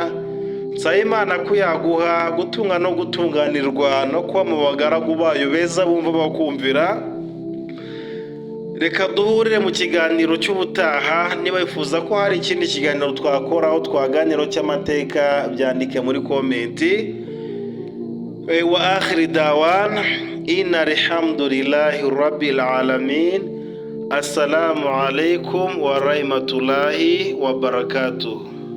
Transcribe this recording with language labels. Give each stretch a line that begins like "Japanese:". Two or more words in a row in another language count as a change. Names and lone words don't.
Kinyarwanda: Nsaba Imana ko yaguha gutunga no gutunganirwa no kuba mu bagaragu bayo beza bumva bakumvira. Reka duhurire mu kiganiro cy'ubutaha. Niba wifuza ko hari ikindi kiganiro twakoraho twaganiro cy'amateka, byandike muri komenti.
Arabic: وآخر دعوانا أن الحمد لله رب العالمين. السلام عليكم ورحمة الله وبركاته.